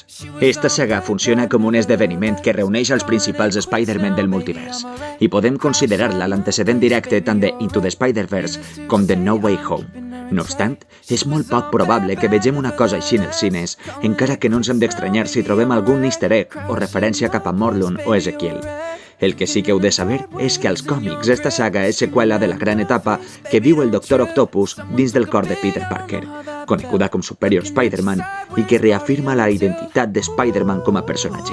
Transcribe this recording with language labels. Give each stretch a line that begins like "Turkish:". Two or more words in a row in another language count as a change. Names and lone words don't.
Catalan: Esta saga funciona com un esdeveniment que reuneix els principals Spider-Man del multivers, i podem considerar-la l'antecedent directe tant de Into the Spider-Verse com de No Way Home. No obstant, és molt poc probable que vegem una cosa així en els cines, encara que no ens hem d'estranyar si trobem algun
English: easter egg
Catalan: o referència cap a Morlun o Ezekiel. El que sí que heu de saber és que als còmics esta saga és seqüela de la gran etapa que viu el Doctor Octopus dins del cor de Peter Parker, coneguda com Superior Spider-Man, i que reafirma la identitat de Spider-Man com a personatge.